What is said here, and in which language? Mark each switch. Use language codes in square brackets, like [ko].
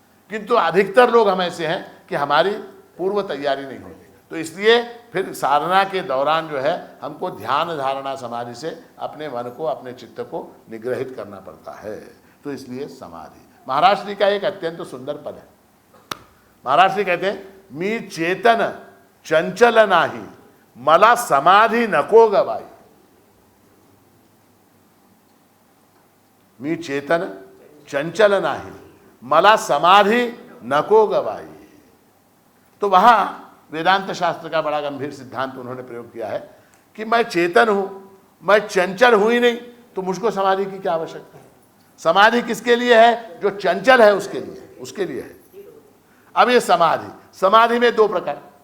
[hi] किंतु अधिकतर लोग हम ऐसे हैं कि हमारी पूर्व तैयारी नहीं होती. तो इसलिए फिर साधना के दौरान जो है हमको ध्यान धारणा समाधि से अपने मन को, अपने चित्त को निग्रहित करना पड़ता है. तो इसलिए समाधि. महाराज जी का एक अत्यंत सुंदर पद है. महाराज जी कहते हैं, [mr] मी चेतन चंचल नाही मला समाधि नको गवाई. मी चेतन चंचल नाही मला समाधि नको गवाई. [hi] तो वहां वेदांत शास्त्र का बड़ा गंभीर सिद्धांत उन्होंने प्रयोग किया है कि मैं चेतन हूं, मैं चंचल हूं ही नहीं, तो मुझको समाधि की क्या आवश्यकता है? समाधि किसके लिए है? जो चंचल है उसके लिए है. अब ये समाधि में दो प्रकार.